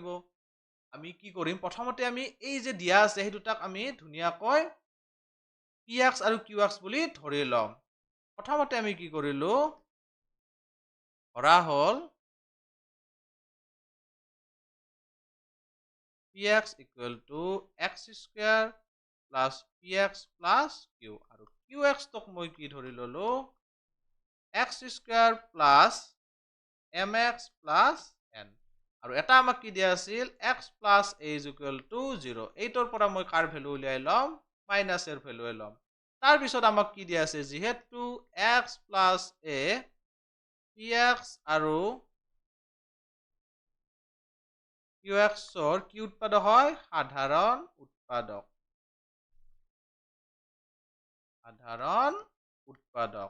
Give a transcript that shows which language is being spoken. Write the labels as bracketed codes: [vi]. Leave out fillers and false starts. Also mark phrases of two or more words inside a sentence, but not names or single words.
[as] আমি কি কৰিম প্ৰথমতে আমি এই যে দিয়া আছে সেই দুটাক আমি ধুনীয়াকৈ পি এক্স আৰু কিউ এক্স বুলি ধৰি ল'ম। প্ৰথমতে আমি কি কৰিলো ধৰা হ'ল [en] px equal to x square plus px plus q, [as] আৰু qx তোক মই কি ধৰি ললো [en] x square plus mx plus n, [as] আৰু এটা আমাক কি দিয়া আছিল [en] x plus a is equal to 0। [as] এইটোৰ পৰা মই কাৰ ভ্যালু উলিয়াই ল'ম মাইনাছ এৰ ভ্যালু ল'ম। তাৰ পিছত আমাক কি দিয়া আছে যিহেতু [en] x plus a px [as] আৰু qx ৰ কি উৎপাদক হয় সাধাৰণ উৎপাদক, সাধাৰণ উৎপাদক।